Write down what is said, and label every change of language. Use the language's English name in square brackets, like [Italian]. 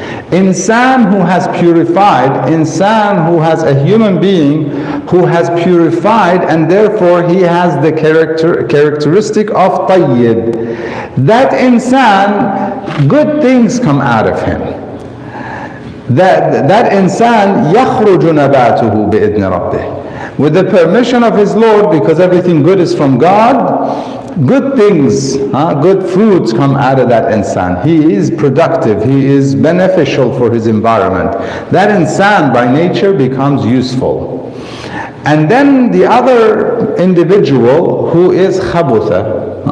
[English] Insan who has purified, insan who has a human being who has purified, and therefore he has the characteristic of tayyib. That insan, good things come out of him. That insan [Arabic] يخرج نباته بإذن ربه. [English] With the permission of his Lord, because everything good is from God, good things, good fruits come out of that insan. He is productive, he is beneficial for his environment. That insan by nature becomes useful. And then the other individual who is khabutha.